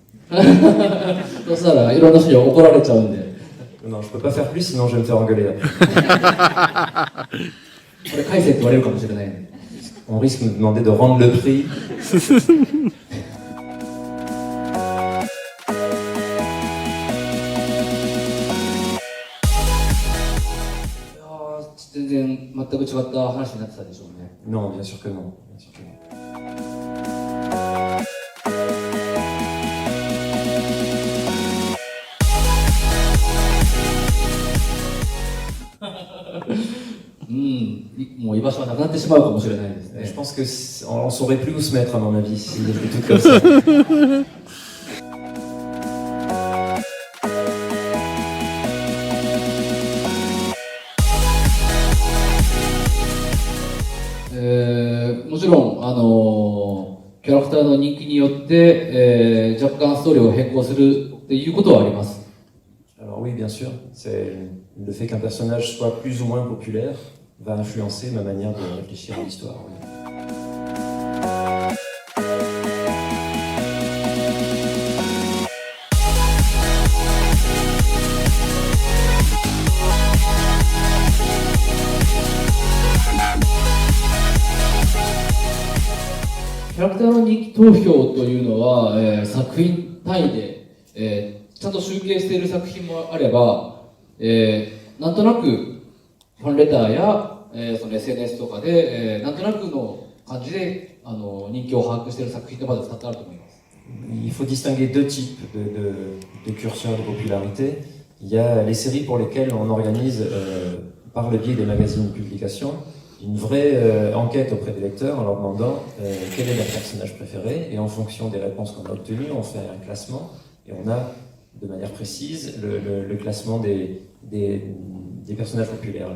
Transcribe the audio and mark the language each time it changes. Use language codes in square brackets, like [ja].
[ja] そしたらいろんな人に怒られちゃうんで。 [fr] Non, je peux pas faire plus, sinon je vais me faire engueuler. [ja] これ返せって言われるかもしれないんで。 [fr] On risque de me demander de rendre le prix. [ja] 全然全く違った話になってたでしょうね。 [fr] Non, bien sûr que non. Bien sûr que non. [ja] もう居場所はなくなってしまうかもしれないですね。 [fr] Je pense qu'on ne saurait plus où se mettre à mon avis si était tout comme ça. [ja] もちろんキャラクターの人気によって、若干ストーリーを変更するっていうことはあります。 [fr] Alors oui, bien sûr, c'est le fait qu'un personnage soit plus ou moins populaire va influencer ma manière de réfléchir à l'histoire. Oui. [ja] キャラクターの人気投票というのは、作品単位で、ちゃんと集計している作品もあれば、なんとなくファンレターや、その SNS とかで、なんとなくの感じで人気を把握している作品がまだ2つあると思います。 [fr] Il faut distinguer deux types de curseurs de popularité. Il y a les séries pour lesquelles on organise, par le biais des magazines de publication, une vraie enquête auprès des lecteurs en leur demandant quel est leur personnage préféré. Et en fonction des réponses qu'on a obtenues, on fait un classement et on a de manière précise le classement des personnages populaires.